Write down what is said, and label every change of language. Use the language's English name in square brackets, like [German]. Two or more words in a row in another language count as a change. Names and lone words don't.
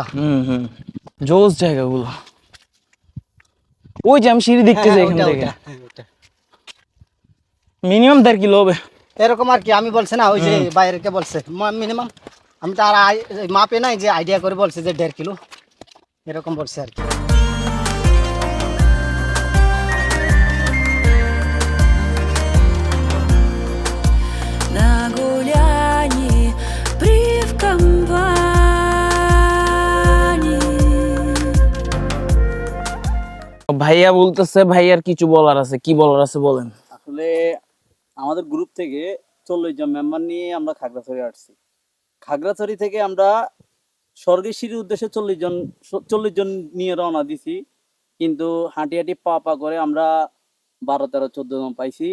[Bangla] জোস জায়গাগুলো। ওই যে আমি সিঁড়ি দেখতেছি এখান থেকে, ওইটা। মিনিমাম 1.5 কিলো হবে এরকম আর কি, আমি বলছি না ওই যে বাইরেকে বলছে মিনিমাম, আমি তো আর মাপে নাই যে আইডিয়া করে বলছে যে 1.5 কিলো এরকম বলছে আর কি। [Russian] На гуляне при в компании. [Bangla] ভাইয়া বলতেছে, ভাইয়ার কিছু বলার আছে, কি বলার আছে বলেন। আসলে আমাদের গ্রুপ থেকে 40 জন মেম্বার নিয়ে আমরা খাগড়াছড়ি আসছি। খাগড়াছড়ি থেকে আমরা স্বর্গের সিঁড়ির উদ্দেশ্যে 40 জন নিয়ে রওনা দিছি, কিন্তু হাঁটি হাঁটি পা পা করে আমরা 12, 13, 14 জন পাইছি।